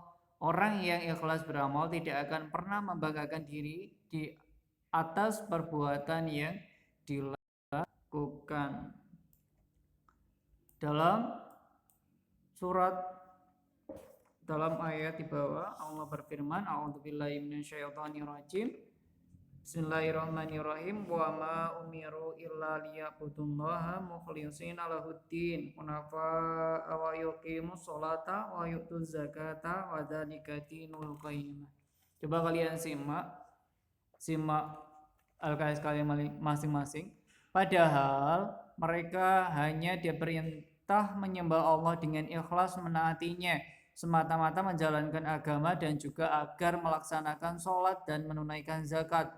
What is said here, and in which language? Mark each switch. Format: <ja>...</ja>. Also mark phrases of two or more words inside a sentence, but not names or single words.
<id>Orang yang ikhlas beramal tidak akan pernah membanggakan diri di atas perbuatan yang dilakukan. Dalam ayat di bawah Allah berfirman,</id> <ar>أعوذ بالله من الشيطان الرجيم. بسم الله الرحمن الرحيم. وما أمروا إلا ليعبدوا الله مخلصين له الدين حنفاء ويقيموا الصلاة ويؤتوا الزكاة وذلك دين القيمة.</ar> <id>Coba kalian simak al-qais kalian masing-masing. Padahal mereka hanya diperintah menyembah Allah dengan ikhlas menaatinya, semata-mata menjalankan agama dan juga agar melaksanakan sholat dan menunaikan zakat.</id>